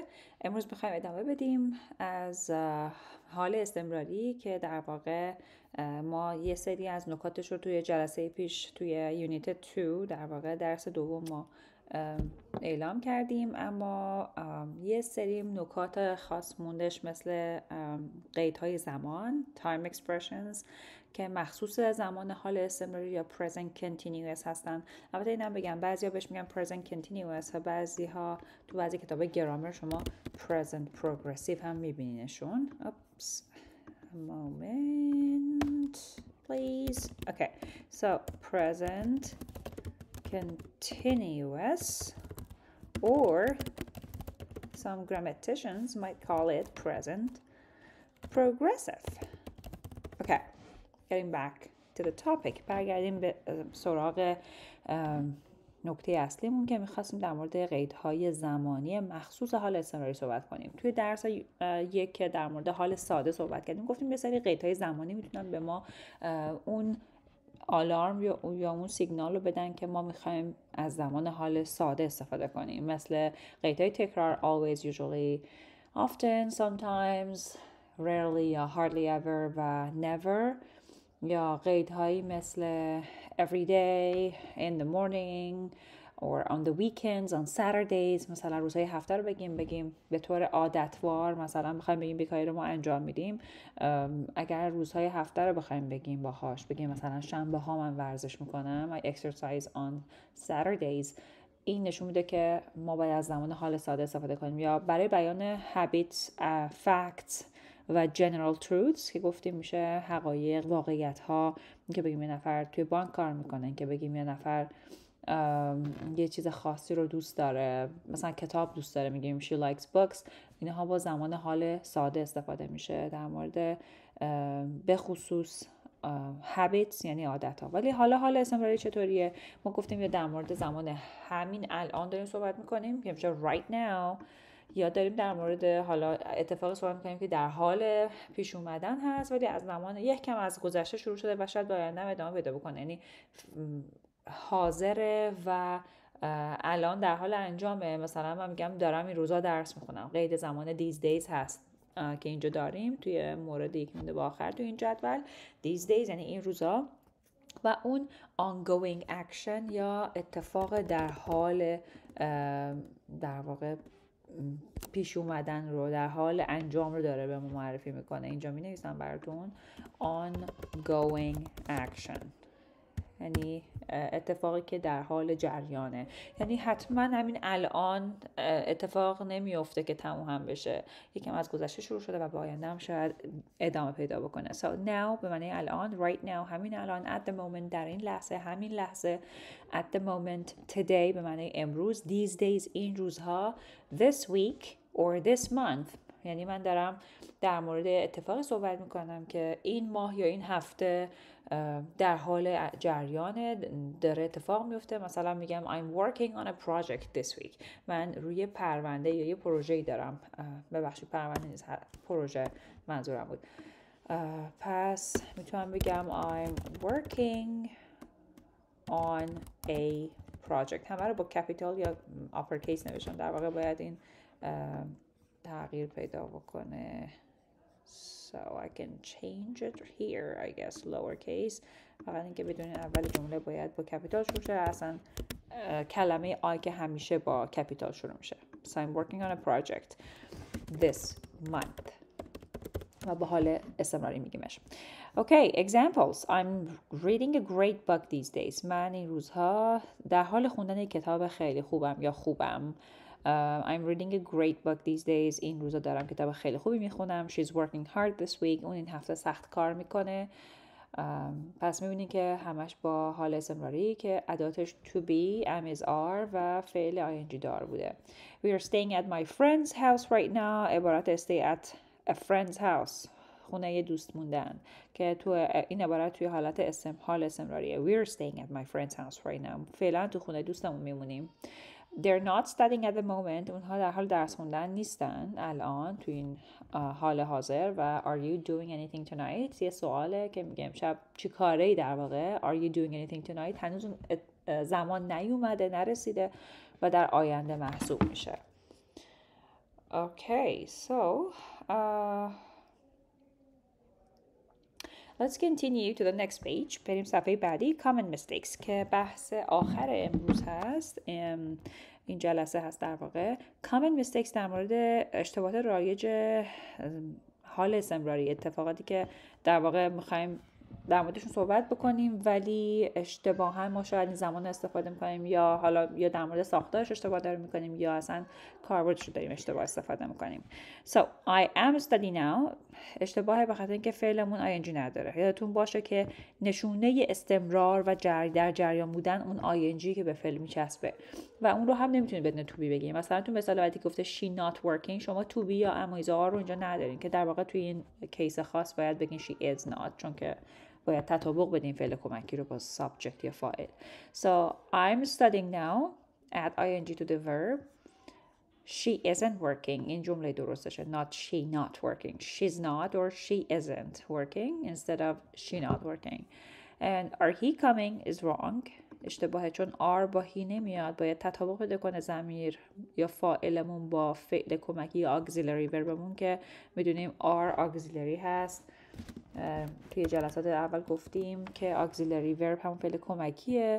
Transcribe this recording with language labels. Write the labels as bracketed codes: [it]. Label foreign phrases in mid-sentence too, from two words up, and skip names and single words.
[fa] امروز میخوایم ادامه بدیم از حال استمراری که در واقع ما یه سری از نکاتش رو توی جلسه پیش توی یونیت 2 در واقع درس دوم ما اعلام کردیم، اما یه سری نکات خاص موندش مثل قیدهای زمان [en] time expressions [fa] که مخصوص زمان حال استمراری یا [en] present continuous [fa] هستن. البته اینم بگم بعضیا بهش میگن [en] present continuous [fa] و بعضی ها تو بعضی کتاب گرامر شما [en] present progressive [fa] هم میبینینشون. Oops. [en] A moment please. Okay, so present continuous, or some grammaticians might call it present progressive. Okay, getting back to the topic. [fa] برگردیم به سراغ نکته اصلیمون که میخواستیم در مورد قیدهای زمانی مخصوص حال استمراری صحبت کنیم. توی درس یک که در مورد حال ساده صحبت کردیم گفتیم یه سری قیدهای زمانی میتونن به ما اون آلارم یا اون سیگنال رو بدن که ما میخوایم از زمان حال ساده استفاده کنیم، مثل قیدهای تکرار [en] always, usually, often, sometimes, [fa] rarely یا [en] hardly ever [fa] و never، یا قیدهایی مثل [en] every day, in the morning or on the weekends, on Saturdays. [fa] مثلا روزهای هفته رو بگیم به طور عادتوار، مثلا بخوایم بگیم بیکاری رو ما انجام میدیم، اگر روزهای هفته رو بخوایم بگیم باهاش بگیم مثلا شنبه ها من ورزش میکنم [en] I exercise on Saturdays، [fa] این نشون میده که ما باید از زمان حال ساده استفاده کنیم. یا برای بیان [en] habits, facts [fa] و [en] general truths [fa] که گفتیم میشه حقایق، واقعیت ها، که بگیم یه نفر توی بانک کار میکنه، که بگیم یه نفر یه چیز خاصی رو دوست داره، مثلا کتاب دوست داره میگیم [en] she likes books. [fa] اینها با زمان حال ساده استفاده میشه در مورد به خصوص habits یعنی عادت ها. ولی حال استمراری چطوریه؟ ما گفتیم یا در مورد زمان همین الان داریم صحبت میکنیم که میشه [en] right now، [fa] یا داریم در مورد حالا اتفاقی صحبت میکنیم که در حال پیش اومدن هست ولی از زمان یک کم از گذشته شروع شده و شاید به آینده هم ادامه پیدا بکنه، یعنی حاضره و الان در حال انجامه. مثلا من میگم دارم این روزا درس میخونم، قید زمان [en] these days [fa] هست که اینجا داریم توی موردی که مونده با آخر تو این جدول. [en] these days [fa] یعنی این روزا، و اون [en] ongoing action [fa] یا اتفاق در حال در واقع پیش اومدن رو، در حال انجام رو داره به ما معرفی میکنه. اینجا می نویسم براتون [en] ongoing action [fa] یعنی اتفاقی که در حال جریانه، یعنی حتما همین الان اتفاق نمیفته که تموم هم بشه، یکم از گذشته شروع شده و با آینده هم شاید ادامه پیدا بکنه. [en] So now [fa] به معنی الان، [en] right now [fa] همین الان، [en] at the moment [fa] در این لحظه، همین لحظه، [en] at the moment today [fa] به معنی امروز، [en] these days [fa] این روزها، [en] this week or this month [fa] یعنی من دارم در مورد اتفاقی صحبت میکنم که این ماه یا این هفته در حال جریانه، داره اتفاق میفته. مثلا میگم [en] I'm working on a project this week، [fa] من روی پرونده یا یه پروژه‌ای دارم، ببخشید پرونده نیست، پروژه منظورم بود. پس میتونم بگم [en] I'm working on a project. [fa] همه رو با کپیتال یا uppercase نوشتم، در واقع باید این تغییر پیدا بکنه. [en] So I can change it here, I guess, lowercase. [fa] فقط اینکه بدون اول جمله باید با کپیتال شروع شه. اصلا کلمه I که همیشه با کپیتال شروع میشه. [en] So I'm working on a project this month. [fa] و با حال استمراری میگیمش. [en] Okay, examples. I'm reading a great book these days. [fa] من این روزها در حال خوندن یک کتاب خیلی خوبم یا خوبم. [en] I'm reading a great book these days. [fa] این روزا دارم کتاب خیلی خوبی میخونم. [en] She's working hard this week. [fa] اون این هفته سخت کار میکنه. پس میبینید که همش با حال استمراری که اداتش [en] to be, am, is, are [fa] و فعل ing دار بوده. [en] We are staying at my friend's house right now. [fa] عبارت [en] stay at a friend's house، [fa] خونه یه دوست موندن، که تو این عبارت توی حالت حال استمراریه. [en] We are staying at my friend's house right now. [fa] فعلا تو خونه دوستمون میمونیم. [en] They're not studying at the moment. [fa] اونها در حال درس خوندن نیستن الان تو این حال حاضر. و [en] are you doing anything tonight؟ [fa] یه سواله که میگه امشب چی کاره ای در واقع. [en] Are you doing anything tonight؟ [fa] هنوز زمان نیومده، نرسیده و در آینده محسوب میشه. [en] Okay, so let's continue to the next page. [fa] بریم صفحه بعدی. [en] Common mistakes [fa] که بحث آخر امروز هست، این جلسه هست در واقع. [en] Common mistakes [fa] در مورد اشتباهات رایج حال استمراری، اتفاقاتی که در واقع میخوایم در موردشون صحبت بکنیم ولی اشتباها ما شاید این زمان استفاده میکنیم، یا حالا یا در مورد ساختارش اشتباه داریم میکنیم یا اصلا کاربردش رو داریم اشتباه استفاده میکنیم. [en] So I am studying now [fa] اشتباهه به خاطر اینکه فعلمون ing نداره. یادتون باشه که نشونه استمرار و در جریان بودن اون ing که به فعل میچسبه و اون رو هم نمیتونید بدون to be بگیم. مثلا تو مثال بعدی گفته [en] she not working، [fa] شما [en] to be [fa] یا [en] am is are [fa] رو اینجا ندارین که در واقع توی این کیس خاص باید بگین [en] she is not، [fa] چون که باید تطابق بدین فعل کمکی رو با subject یا فاعل. [en] So I'm studying now add ing to the verb. She isn't working. [fa] این جمله درستشه. [en] Not she not working. She's not or she isn't working instead of she not working. And are he coming is wrong. [fa] اشتباهه چون are با he نمیاد. باید تطابق بده کنه ضمیر یا فاعلمون با فعل کمکی یا auxiliary verbمون که میدونیم [en] are auxiliary [fa] هست. توی جلسات اول گفتیم که [en] auxiliary verb [fa] همون فعل کمکیه.